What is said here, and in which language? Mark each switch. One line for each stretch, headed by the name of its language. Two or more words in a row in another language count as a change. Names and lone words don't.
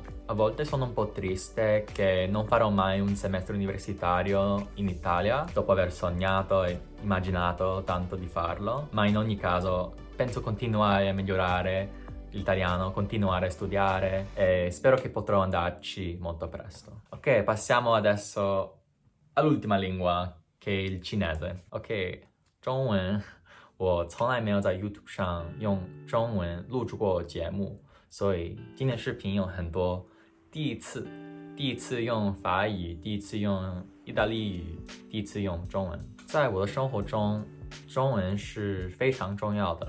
Italian: A volte sono un po' triste che non farò mai un semestre universitario in Italia dopo aver sognato e immaginato tanto di farlo, ma in ogni caso penso continuare a migliorare l'italiano, continuare a studiare e spero che potrò andarci molto presto. Ok, passiamo adesso all'ultima lingua, che è il cinese.
Chinese: Ok, 中文我从来没有在 YouTube 上用中文录制过节目，所以今天视频有很多第一次用法语，第一次用意大利语，第一次用中文。在我的生活中，中文是非常重要的。